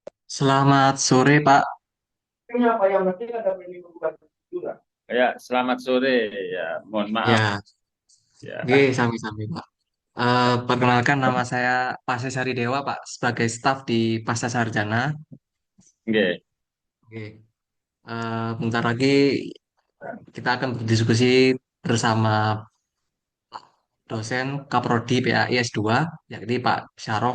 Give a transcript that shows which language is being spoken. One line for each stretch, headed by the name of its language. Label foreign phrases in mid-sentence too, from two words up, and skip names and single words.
Indonesian: Selamat sore, Pak. Ya, selamat sore. Ya, mohon maaf. Ya, Ya, oke, sami-sami, Pak. Perkenalkan nama saya Pasesari Dewa, Pak, sebagai staf di Pasca Sarjana. oke. Oke, bentar lagi kita akan berdiskusi bersama dosen Kaprodi PAI S2, yakni Pak Syarif.